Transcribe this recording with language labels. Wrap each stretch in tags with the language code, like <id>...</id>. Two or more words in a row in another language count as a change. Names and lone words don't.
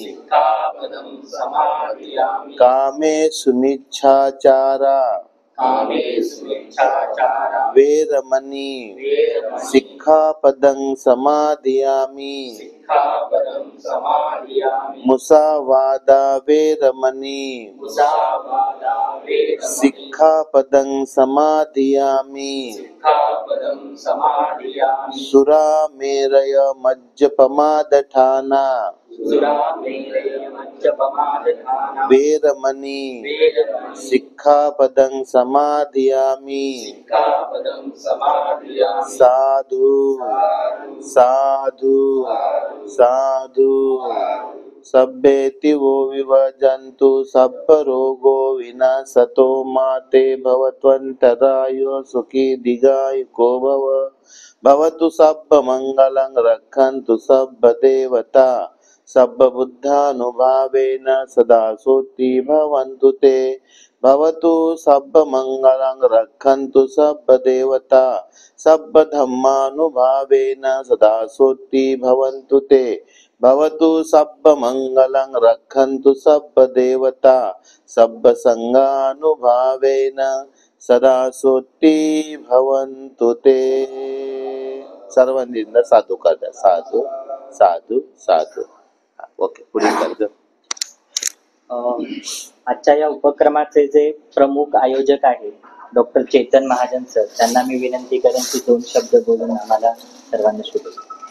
<pi>कामेषु मिच्छाचारा वेरमणि सिक्खापदं समाधियामि मुसावादा वेरमणि सिक्खापदं समाधियामि सुरामेरय मज्जपमादठाना वेरमणि सिक्खापदं समाधियामि साधु साधु साधु सभ्येति वो विभजन्तु सब्बरोगो विनाशतो माते भवत्वन्तरायो सुखी दीर्घायुको भव भवतु सब्बमङ्गलं रक्षन्तु सब्बदेवता सब्बबुद्धानुभावेन सदा सोति भवन्तु ते भवतु सब्बमङ्गलं रक्षन्तु सब्बदेवता सब्बधम्मानुभावेन सदा सोति भवन्तु ते भवतु सब्बमङ्गलं रक्षन्तु सब्बदेवता सब्बसङ्गानुभावेन सदा सोति भवन्तु ते.</pi> <mr>सर्वांनी साधू कर साधू साधू साधू. ओके पुढील कर्ज. आजच्या या उपक्रमाचे जे प्रमुख आयोजक आहेत डॉक्टर चेतन महाजन सर, त्यांना मी विनंती करेन की 2 शब्द बोलून आम्हाला सर्वांना शुभेच्छा.</mr>